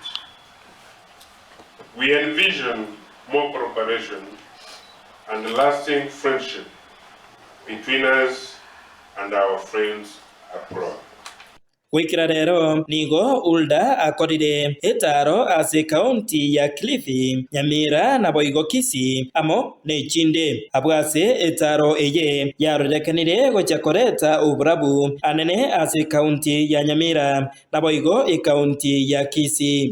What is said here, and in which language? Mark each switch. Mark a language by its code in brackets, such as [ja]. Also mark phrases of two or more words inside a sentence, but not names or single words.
[en] We envision more cooperation and lasting friendship between us and our friends abroad. [guz] gwikira rero nigo Huldah akorire etaro ase kaunti ya Kilifi, Nyamira na boigo Kisii amo ne chinde abwase etaro eye yarorekanire gocha koreta uburabu anene ase kaunti ya Nyamira na boigo kaunti ya Kisii.